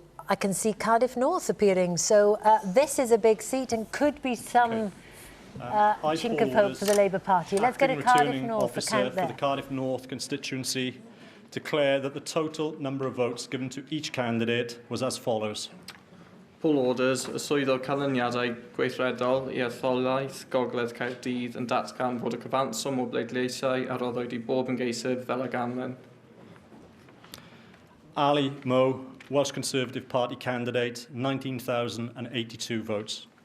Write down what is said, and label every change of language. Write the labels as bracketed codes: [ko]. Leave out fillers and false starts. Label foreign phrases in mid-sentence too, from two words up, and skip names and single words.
[en] I can see Cardiff North appearing. So this is a big seat and could be some chink of hope for the Labour Party. Let's get a Cardiff North account there. For the Cardiff North constituency, declare that the total number of votes given to each candidate was as follows. [cy] Paul Orders, y swyddog canlyniadau gweithredol i etholaeth Gogledd Caerdydd yn datgan fod y cyfanswm o bleidleisiau a roddwyd i bob ymgeisydd fel y ganlyn. [en] Ali Moe, Welsh Conservative Party candidate, 19,082 votes.